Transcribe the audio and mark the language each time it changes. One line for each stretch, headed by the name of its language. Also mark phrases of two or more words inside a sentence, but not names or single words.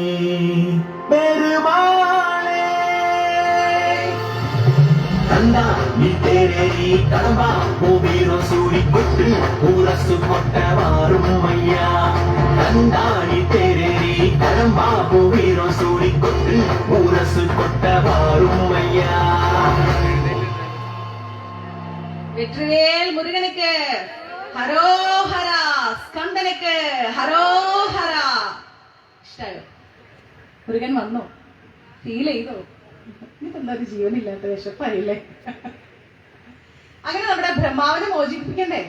Tamil: பெருமாளே கந்தா நீ தேரேறி கடம்பா ஓ வீரம் சூடி கொட்டு ஊரசு கொட்ட வாரும் ஐயா. கந்தா நீ தேரேறி கடம்பா ஓ வீரம் சூடி கொட்டு ஊரசு கொட்ட வாரும் ஐயா. வெற்றிவேல் முருகனுக்கு ഹരോഹരാ.
Malayalam: സ്കന്ദനക്ക് ഹരോഹരാ. ഇഷ്ടായോ? മുരുകൻ വന്നോ? ഫീൽ ചെയ്തോ? ഇതെന്താ ഒരു ജീവനില്ലാത്ത വിശപ്പായില്ലേ? അങ്ങനെ നമ്മുടെ ബ്രഹ്മാവിനെ മോചിപ്പിക്കണ്ടേ?